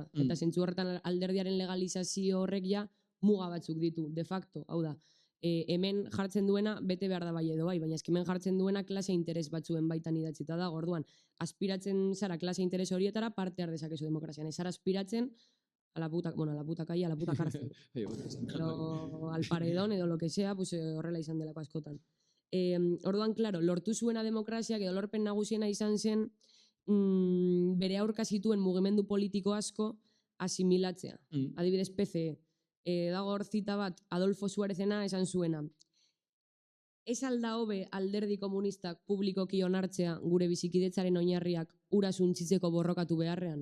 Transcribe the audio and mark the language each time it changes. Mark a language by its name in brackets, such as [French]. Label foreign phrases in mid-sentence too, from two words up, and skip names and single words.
[Basque] Eta zentzu horretan alderdiaren legalizazio horrek ja muga batzuk ditu, [Latin] de facto. [Basque] Hau da, hemen jartzen duena bete behar da bai edo bai, baina hemen jartzen duena klase interes batzuen baitan idatzita da. Orduan, aspiratzen zara klase interes horietara parte har dezakezu demokrazian. Ez zara aspiratzen [Spanish] a la puta calle, a la puta cárcel. [Basque] Edo [Spanish] al paredón [Basque] edo [Spanish] lo que sea, pues [Basque] horrela izan delako askotan. Orduan, claro, lortu zuena demokraziak edo lorpen nagusiena izan zen bere aurka zituen mugimendu politiko asko asimilatzea. Adibidez, PCE. Dago hor zita bat, Adolfo Suárezena esan zuena. Ez alda hobe alderdi komunistak publikoki onartzea gure bizikidetzaren oinarriak ura suntzitzeko borrokatu beharrean?